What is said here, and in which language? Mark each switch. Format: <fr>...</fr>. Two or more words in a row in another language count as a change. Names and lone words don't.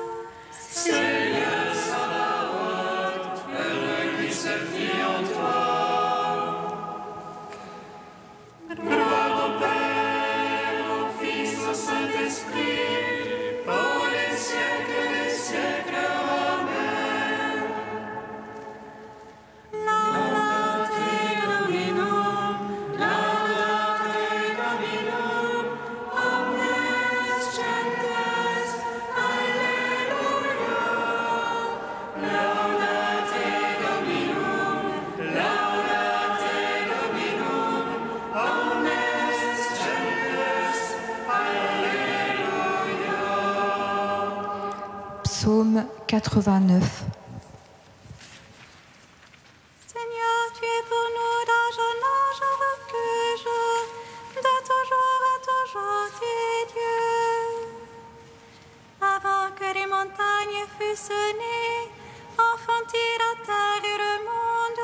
<fr>Seigneur Sabaoth, heureux qui se fie en toi. Gloire au Père, au Fils, au Saint-Esprit, pour les siècles des siècles. Amen.</fr> <la>Laudate Dominum, laudate Dominum, omnes gentes, Alleluia. Laudate Dominum, laudate Dominum, omnes gentes, Alleluia.</la> <fr>Psaume 89. Seigneur, tu es pour nous d'âge en âge un refuge, de toujours à toujours tu es Dieu. Avant que les montagnes fussent nées, enfantis la terre et le monde.</fr>